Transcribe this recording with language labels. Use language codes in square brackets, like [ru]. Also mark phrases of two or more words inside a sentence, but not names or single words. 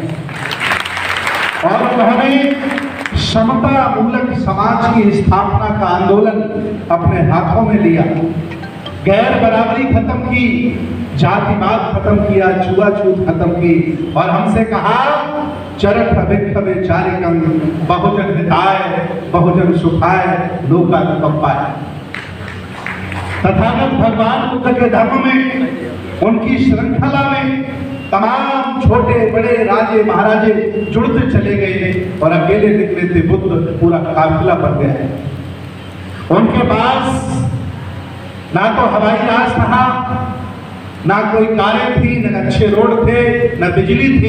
[hi] और उन्होंने समता मूलक समाज की स्थापना का आंदोलन अपने हाथों में लिया, गैर बराबरी खत्म की, जातिवाद खत्म किया, छुआछूत खत्म की और हमसे कहा [pi] चरक अभिक्षवे चारिकम बहुजन हिताय बहुजन सुखाय लोका कप्पाय। [hi] तथागत भगवान बुद्ध के धर्म में, उनकी श्रृंखला में तमाम छोटे बड़े राजे महाराजे जुड़ते चले गए और अकेले निकले थे बुद्ध, पूरा काफिला बन गया। उनके पास ना तो हवाई जहाज था, ना कोई कारें थी, ना अच्छे रोड थे, ना बिजली थी।